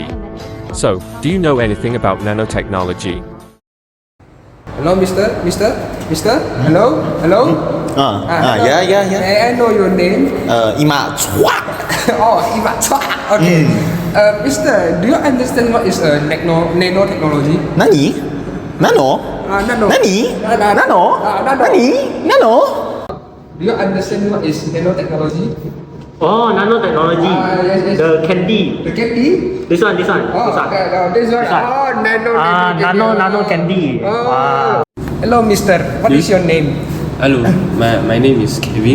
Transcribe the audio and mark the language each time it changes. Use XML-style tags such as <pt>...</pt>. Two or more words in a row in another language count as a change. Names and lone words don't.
<en>So, do you know anything about nanotechnology? Hello, Mister. Hello. Hello. Yeah. May I know your name? Ima Chua. Oh, Iva. Okay. Mister, do you understand what is nanotechnology? Nani? Nano? Nano. Nani? Nano. Nani? Nano? Do you understand what is nanotechnology? Oh, nanotechnology. Yes. The candy. The candy? This one. Oh, This one. this one. Oh, Nano candy. Oh. Wow. Hello, Mister. What is your name? Hello, my name is Kevin.</en>